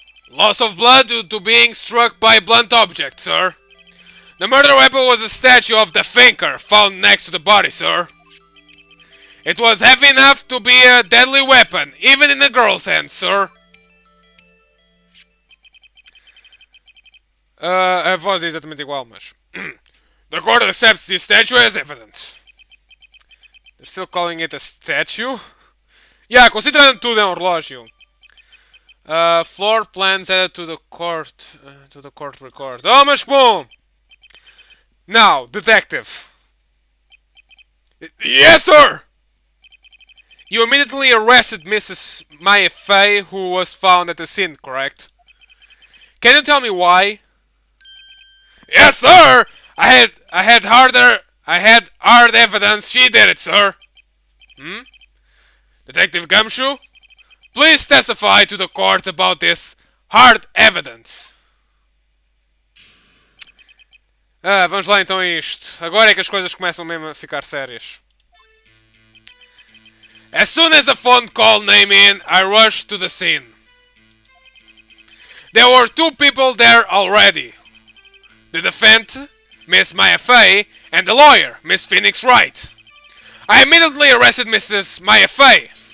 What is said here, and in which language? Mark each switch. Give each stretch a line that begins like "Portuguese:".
English: Loss of blood due to being struck by a blunt object, sir. The murder weapon was a statue of the thinker found next to the body, sir. It was heavy enough to be a deadly weapon, even in a girl's hand, sir.
Portuguese: A voz é exatamente igual, mas...
English: The court accepts this statue as evidence. They're still calling it a statue? Yeah,
Portuguese: considerando tudo é um relógio.
English: Floor plans added to the court record.
Portuguese: Oh, mas bom!
English: Now, detective. Yes, sir! You immediately arrested Mrs. Maya Fay, who was found at the scene, correct? Can you tell me why? Yes, sir! I had hard evidence she did it, sir. Detective Gumshoe, please testify to the court about this hard evidence.
Portuguese: Vamos lá então a isto. Agora é que as coisas começam mesmo a ficar sérias.
English: As soon as the phone call came in, I rushed to the scene. There were two people there already. The defendant, Miss Maya Fay, and the lawyer, Miss Phoenix Wright. I immediately arrested Mrs. Maya Fay.